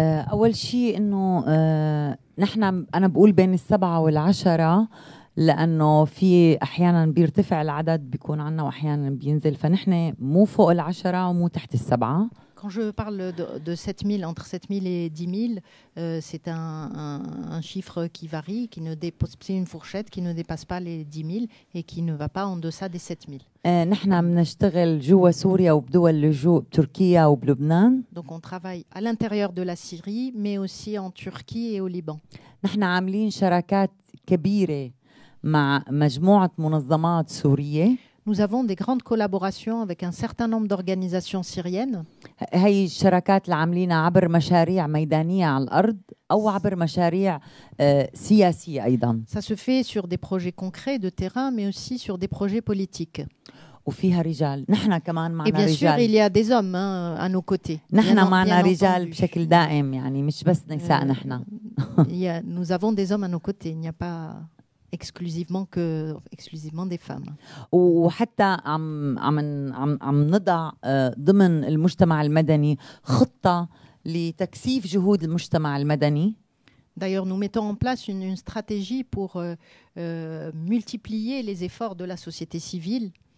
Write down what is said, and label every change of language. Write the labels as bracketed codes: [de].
[ar] أول شيء إنه نحن أنا بقول بين 7 و10 لأنه في أحيانا بيرتفع العدد بيكون عنا وأحيانا بينزل، فنحن مو فوق 10 ومو تحت 7، [fr] Quand je parle de 7 000, entre 7 000 et 10 000, c'est un chiffre qui varie, c'est une fourchette qui ne dépasse pas les 10 000 et qui ne va pas en deçà des 7 000. [ar] نحن بنشتغل جوا سوريا وبدول اللجوء بتركيا وبلبنان. [fr] Donc on travaille à l'intérieur de la Syrie, mais aussi en Turquie et au Liban. [ar] نحن عاملين شراكات كبيرة مع مجموعة منظمات سورية. [fr] Nous avons des grandes collaborations avec un certain nombre d'organisations syriennes. [ar] هي الشراكات اللي عاملينها عبر مشاريع ميدانية على الأرض أو عبر مشاريع سياسية أيضا. [fr] Ça se fait sur des projets concrets de terrain, mais aussi sur des projets politiques. [ar] وفيها رجال، نحن كمان معنا [fr] رجال. Et bien sûr, il y a des hommes à nos côtés. [ar] نحن معنا رجال بشكل دائم، يعني مش بس نساء نحن. [fr] Nous avons des hommes à nos côtés. Il n'y a pas exclusivement des femmes. [ar] وحتى عم نضع ضمن المجتمع المدني خطة لتكثيف جهود المجتمع المدني. [fr] D'ailleurs, nous mettons en place une stratégie pour multiplier les efforts de la société civile.